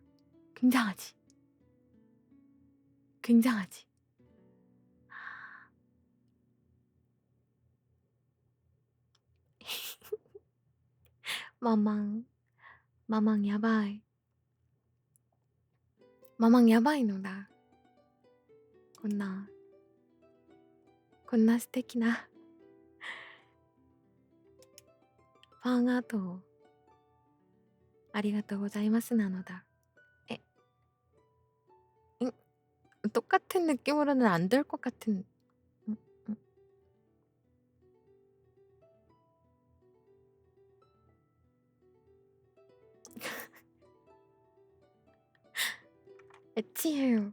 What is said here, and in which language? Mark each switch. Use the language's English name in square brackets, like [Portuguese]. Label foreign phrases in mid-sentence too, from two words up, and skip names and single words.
[Korean] 굉장하지. 굉장하지. [Japanese] ママ、ママやばい. ママやばいのだ. こんな素敵なファンアートをありがとうございますなのだ. [Korean] 에, 똑같은 느낌으로는 안 될 것 같은. 음, 음. 애치해요.